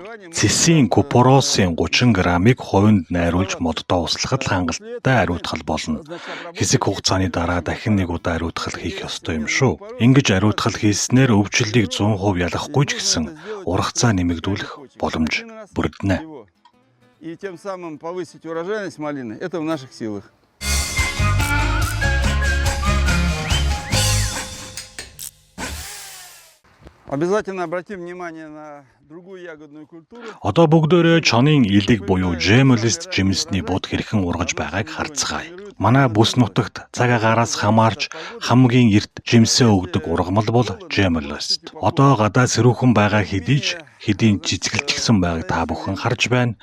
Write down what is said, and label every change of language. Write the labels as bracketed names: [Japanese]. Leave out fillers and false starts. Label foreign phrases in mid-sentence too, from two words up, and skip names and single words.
[Mongolian] Цэсийн купоросын 30 грамыг хувинд найруулж моддоо услахад хангалттай ариутгал болно. Хэсэг хугацааны дараа дахин нэг удаа ариутгал хийх ёстой юм шүү. Ингэж ариутгал хийснээр өвчлөлийг 100% ялахгүй ч гэсэн ургацаа нэмэгдүүлэх боломж бүрднэ. [Russian] И тем самым повысить урожайность малины, это в наших силах. Обязательно обратим внимание на другую ягодную культуру. [Mongolian] Одоо бүгдөө чонын илэг буюу Gemellist жимсний бод хэрхэн ургаж байгааг харцгаая. Манай бүс нутагт цаг агаараас хамаарч хамгийн эрт жимсээ өгдөг ургамал бол Gemellist. Одоо гадаа сэрүүхэн байгаа хэдийн цэцгэлжсэн байгааг та бүхэн харж байна.